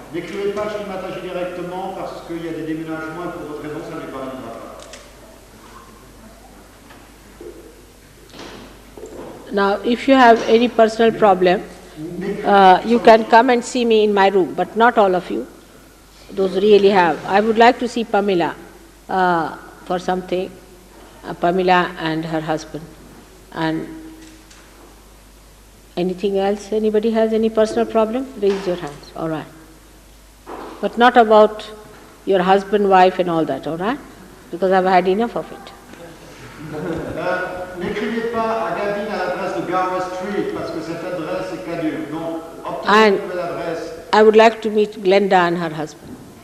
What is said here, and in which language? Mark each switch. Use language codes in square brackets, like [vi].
[fr] N'écrivez pas Shri Mataji directement parce qu'il y a des déménagements et pour d'autres raisons, ça n'est pas une pas. [en] Now, if you have any personal problem, you can come and see me in my room, but not all of you. Those really have. I would like to see Pamela for something, Pamela and her husband. And anything else? Anybody has any personal problem? Raise your hands. All right. But not about your husband, wife and all that, all right? Because I've had enough of it. [fr] N'écrivez pas à Gavin à l'adresse de Gower Street parce que cette adresse est caduque. Donc, obtenez une nouvelle adresse. [en] I would like to meet Glenda and her husband.